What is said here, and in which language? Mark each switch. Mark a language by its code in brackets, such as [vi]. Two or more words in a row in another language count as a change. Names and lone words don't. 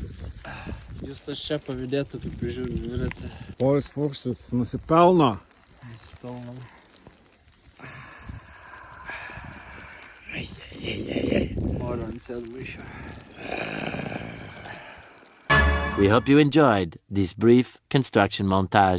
[lt] Jūs Paulius tas čia pavydėtų, kaip žiūri dviratį. Paulius Paukštis nusipelno. Nusipelnom. Noriu ant sėdmaišio. [en] We hope you enjoyed this brief construction montage.